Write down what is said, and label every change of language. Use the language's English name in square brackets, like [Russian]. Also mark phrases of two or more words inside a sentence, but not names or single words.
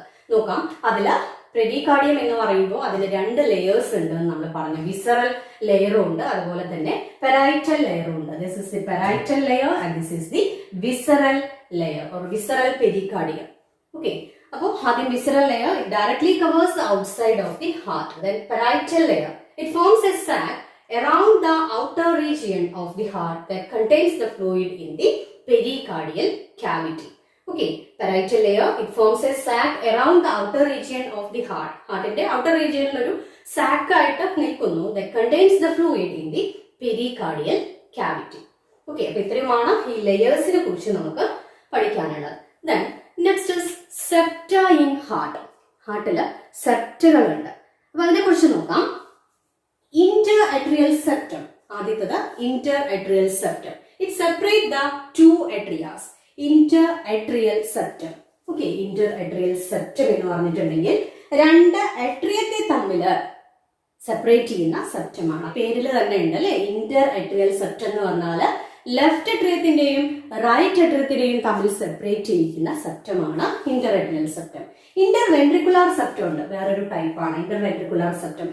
[Malayalam] നോക്കാം, അതില് പെരികാർഡിയം എന്ന് പറയുമ്പോൾ അതിന് രണ്ട് ലെയേഴ്സ് ഉണ്ട് നമ്മൾ പറഞ്ഞു. [English] visceral layerum [Malayalam] ഉണ്ട്, അതുപോലെ തന്നെ [English] parietal layerum [Malayalam] ഉണ്ട്. [English] this is the parietal layer and this is the visceral layer or visceral pericardium. ഓക്കെ, [Malayalam] അപ്പോൾ ആദ്യം [English] visceral layer directly covers the outside of the heart. then parietal layer it forms a sac around the outer region of the heart that contains the fluid in the pericardial cavity. Okay, parietal layer, it forms a sac around the outer region of the heart. [Malayalam] Heartinte [English] outer region [Malayalam] ഒരു sac ആയിട്ട് നിൽക്കുന്നു [English] that contains the fluid in the pericardial cavity. [Malayalam] ഓക്കേ, അപ്പോ ഇത്രയുമാണ് ഈ ലെയേഴ്സ് നെ കുറിച്ച് നമുക്ക് പഠിക്കാനുള്ളത്. [English] Then next is septa in heart. [Malayalam] ഹാർട്ട് ഇൽ സെപ്റ്റുഗൽ ഉണ്ട്. അപ്പോ അതിനെ കുറിച്ച് നോക്കാം. [English] Interatrial septum. ആദ്യത്തേത് interatrial septum. It separates the two atrias. Interatrial septum. Okay, interatrial septum [Malayalam] എന്ന് പറഞ്ഞിട്ടുണ്ടെങ്കിൽ രണ്ട് അട്രിയത്തെ തമ്മിൽ സെപ്പറേറ്റ് ചെയ്യുന്ന സെപ്റ്റമാണ്. പേരിൽ തന്നെ ഉണ്ട് അല്ലെ. [English] interatrial septum [Malayalam] എന്ന് പറഞ്ഞാൽ ലെഫ്റ്റ് അട്രിയത്തിന്റെയും റൈറ്റ് അട്രിയത്തിന്റെയും തമ്മിൽ സെപ്പറേറ്റ് ചെയ്യുന്ന സെപ്റ്റമാണ് [English] interatrial septum. interventricular septum [Malayalam] ഉണ്ട്, വേറൊരു ടൈപ്പാണ് [English] interventricular septum.